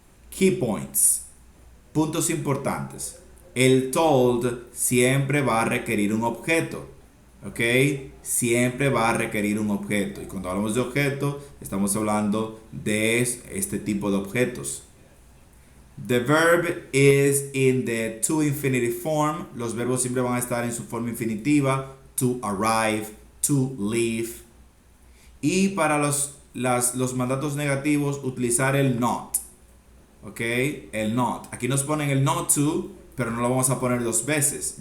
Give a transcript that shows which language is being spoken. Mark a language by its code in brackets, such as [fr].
[en] Key points. [es] Puntos importantes. El told siempre va a requerir un objeto. ¿Ok? Siempre va a requerir un objeto. Y cuando hablamos de objeto, estamos hablando de este tipo de objetos. [en] The verb is in the to infinitive form. [es] Los verbos siempre van a estar en su forma infinitiva. [en] To arrive, to leave. [es] Y para los mandatos negativos, utilizar el not. ¿Ok? El not. Aquí nos ponen el not to, pero no lo vamos a poner dos veces.